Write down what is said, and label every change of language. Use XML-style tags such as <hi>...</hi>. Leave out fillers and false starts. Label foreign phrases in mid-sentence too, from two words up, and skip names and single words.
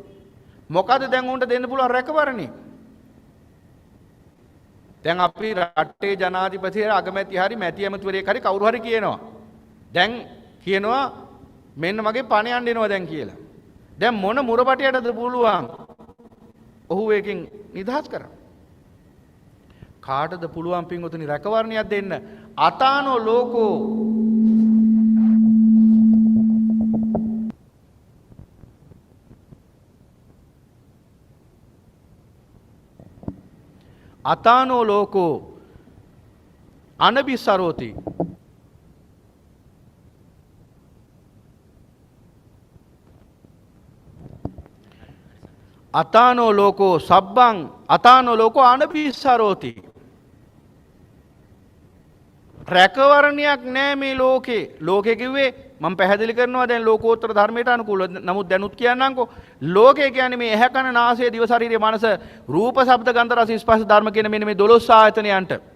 <si>මොකද දැන් උන්ට දෙන්න පුළුවන් රැකවරණේ? දැන් අපි රටේ ජනාධිපතිවරයා අගමැති හරි මැති ඇමතිවරයෙක් හරි කවුරු හරි කියනවා. දැන් කියනවා මෙන්න මගේ පණ යන්න එනවා දැන් කියලා. දැන් මොන මුරපටියටද පුළුවන් ඔහු එකකින් නිදහස් කරන්න? කාටද පුළුවන් පින්වතුනි රැකවරණයක් දෙන්න?</si> <pi>අතානෝ ලෝකෝ අතානෝ ලෝකෝ අනබිසරෝති. අතානෝ ලෝකෝ සබ්බං අතානෝ ලෝකෝ අනබිසරෝති.</pi> <si>රැකවරණයක් නෑ මේ ලෝකේ. ලෝකේ කිව්වේ මම පැහැදිලි කරනවා දැන් ලෝකෝත්තර ධර්මයට අනුකූලව. නමුත් දැනුත් කියන්නම්කෝ. ලෝකේ කියන්නේ මේ ඇහැ කන නාසය දිව ශරීරය මනස රූප ශබ්ද ගන්ධ රස ස්පර්ශ ධර්ම කියන මෙන්න මේ 12 ආයතනයන්ට.</si>